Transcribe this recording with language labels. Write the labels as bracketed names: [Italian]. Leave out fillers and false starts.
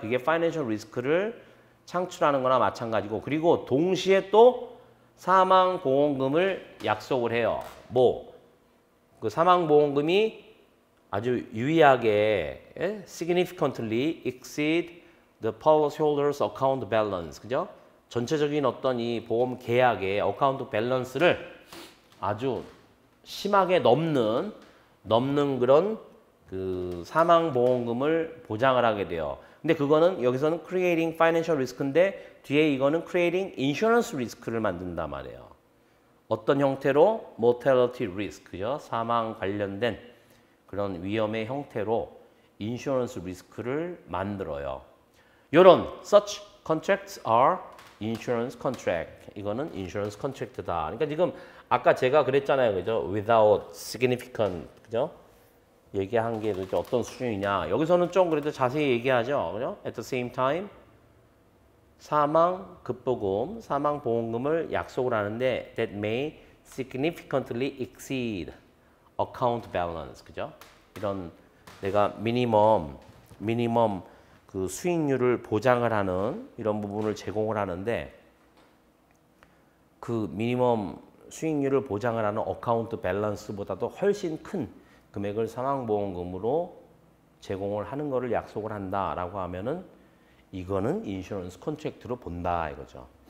[Korean] 그게 파이낸셜 리스크를 창출하는 거나 마찬가지고, 그리고 동시에 또 사망보험금을 약속을 해요. 그 사망보험금이 아주 유의하게 [English] significantly exceed the policyholder's account balance, [Korean] 그죠? 전체적인 어떤 이 보험 계약의 어카운트 밸런스를 아주 심하게 넘는 그런 그 사망보험금을 보장을 하게 돼요. 근데 그거는 여기서는 [English] creating financial risk [Korean] 인데 뒤에 이거는 [English] creating insurance risk [Korean] 를 만든단 말이에요. 어떤 형태로? [English] mortality risk, [Korean] 그죠? 사망 관련된 그런 위험의 형태로 인슈런스 리스크를 만들어요. 요런 [English] such contracts are insurance contract. [Korean] 이거는 insurance contract다. 그러니까 지금 아까 제가 그랬잖아요. 그죠? [English] without significant. [Korean] 그죠? 얘기한 게 도대체 어떤 수준이냐. 여기서는 좀 그래도 자세히 얘기하죠. 그죠? [English] At the same time [Korean] 사망 급보금, 사망 보험금을 약속을 하는데 [English] that may significantly exceed account balance. [Korean] 그죠? 이런 내가 미니멈 그 수익률을 보장을 하는 이런 부분을 제공을 하는데 그 미니멈 수익률을 보장을 하는 어카운트 밸런스보다도 훨씬 큰 금액을 사망보험금으로 제공을 하는 거를 약속을 한다라고 하면은 이거는 인슈런스 컨트랙트로 본다 이거죠.